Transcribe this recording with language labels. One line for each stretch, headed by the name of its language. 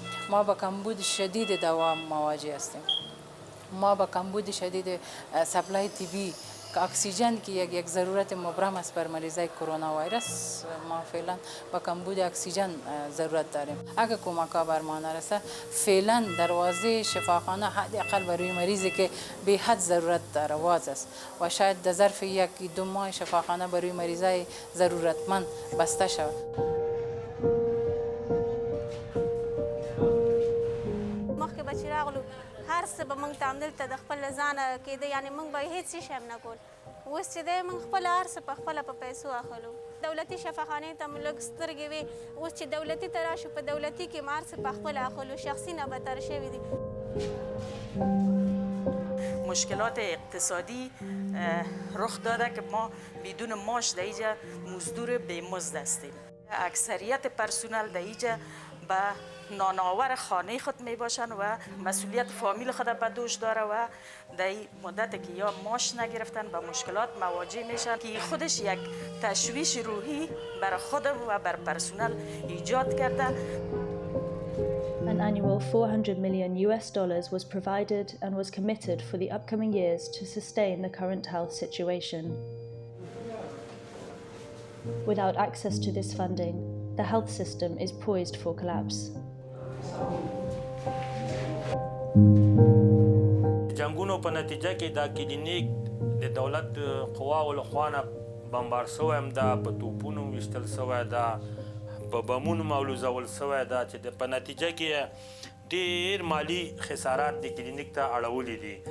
Persian: ما با کمبود شدید دوا مواجه هستیم. ما با کمبود شدید سپلای طبی که اکسیژن که یک ضرورت مبرم است بر مریضای کرونا ویروس ما فعلا با کمبود اکسیژن ضرورت داریم. اگر کمک‌ها بر ما نرسه فعلا دروازه شفاخانه حداقل برای مریضی که به حد ضرورت داره واز است و شاید در ظرف یک دو ماه شفاخانه برای مریضای ضرورتمند بسته شود.
Pashto: هر څه به موږ ته همدلته د خپل ځانه کېده یعنې موږ به هېڅ شی هم نه کول اوس چې دی موږ خپل هر څه په خپله په پیسو اخلو دولتي شفاخانې ته مو لږ سترګې وې اوس چې دولتي ته راشو په دولتي کې مو هر څه په خپله اخلو شخصي نه بدتر شوي دي
Persian: مشکلات اقتصادی رخ داده که ما بدون معاش در اینجا مزدور بی‌مزد هستیم اکثریت پرسنل در اینجا به نانآور خانه خود می باشند و مسئولیت فامیل خود به دوش داره و در این مدت که یا معاش نگرفتن به مشکلات مواجه میشن که خودش یک تشویش روحی بر خود و بر پرسنل ایجاد کرده
English: An annual $400 million was provided and was committed for the upcoming years to sustain the current health situation. Without access to this funding, the health system is poised for collapse.
Pashto: جنگونو په نتیجه کې دا کلینیک د دولت قواو له خوا نه بمبار شوی هم ده، په توپونو ویشتل شوی ده، په بمونو مولوزول شوی ده، چې په نتیجه کې ډېر مالی خسارات د کلینیک ته اړولي دي.